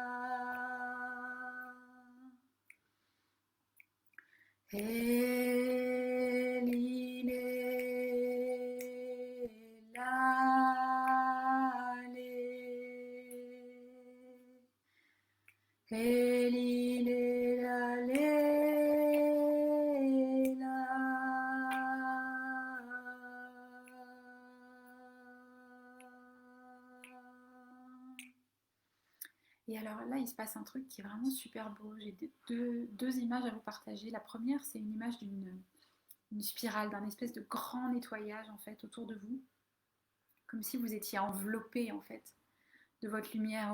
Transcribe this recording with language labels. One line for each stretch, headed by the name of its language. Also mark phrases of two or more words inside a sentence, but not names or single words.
French: Li, lé, la, lé. Li, lé, la, lé, la. Et alors là, il se passe un truc qui est vraiment super beau. J'ai deux images à vous partager. La première, c'est une image d'une spirale, d'un espèce de grand nettoyage en fait autour de vous, comme si vous étiez enveloppé en fait de votre lumière